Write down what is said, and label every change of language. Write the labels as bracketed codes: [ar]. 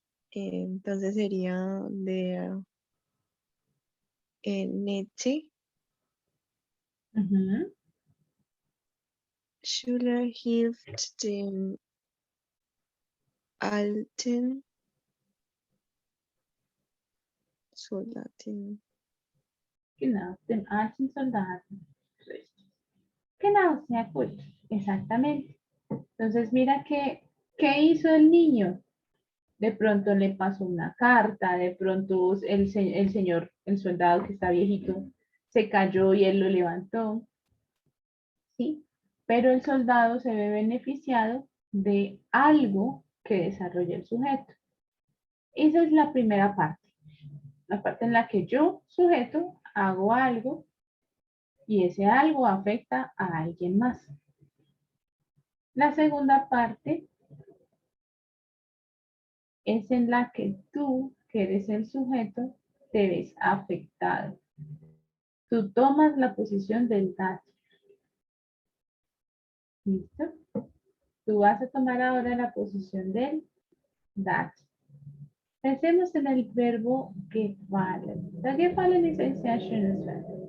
[es] Entonces sería [de] der nette Schüler hilft dem alten Soldaten. Genau, dem alten Soldaten. Richtig. Genau, sehr gut. Exactamente. [es] Entonces, mira ¿qué hizo el niño? De pronto le pasó una carta, de pronto el señor, el soldado que está viejito, se cayó y él lo levantó, ¿sí? Pero el soldado se ve beneficiado de algo que desarrolla el sujeto. Esa es la primera parte, la parte en la que yo, sujeto, hago algo y ese algo afecta a alguien más. La segunda parte es en la que tú, que eres el sujeto, te ves afectado. Tú tomas la posición del dato. ¿Listo? Tú vas a tomar ahora la posición del dato. Pensemos en el verbo gefallen. [de] Der gefallen ist ein sehr schönes Verb.